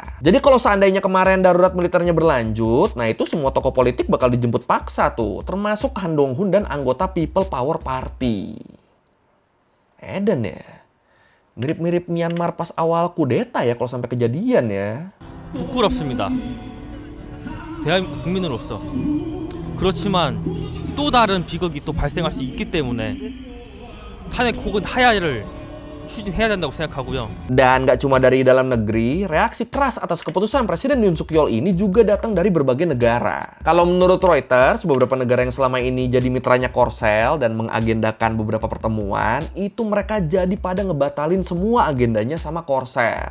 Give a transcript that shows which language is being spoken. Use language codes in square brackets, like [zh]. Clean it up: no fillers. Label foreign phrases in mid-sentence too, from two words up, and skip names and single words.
[id] Jadi kalau seandainya kemarin darurat militernya berlanjut, nah itu semua tokoh politik bakal dijemput paksa tuh, termasuk Han Dong-hun dan anggota People Power Party. Edan ya, mirip-mirip Myanmar pas awal kudeta ya kalau sampai kejadian ya. [ko] 부끄럽습니다. 대한민국 국민으로서. 그렇지만 또 다른 비극이 또 발생할 수 있기 때문에 탄핵 혹은 하야를 추진해야 된다고 생각하고요. [id] Dan nggak cuma dari dalam negeri, reaksi keras atas keputusan Presiden Yoon Suk Yeol ini juga datang dari berbagai negara. Kalau menurut Reuters, beberapa negara yang selama ini jadi mitranya Korsel dan mengagendakan beberapa pertemuan, itu mereka jadi pada ngebatalin semua agendanya sama Korsel.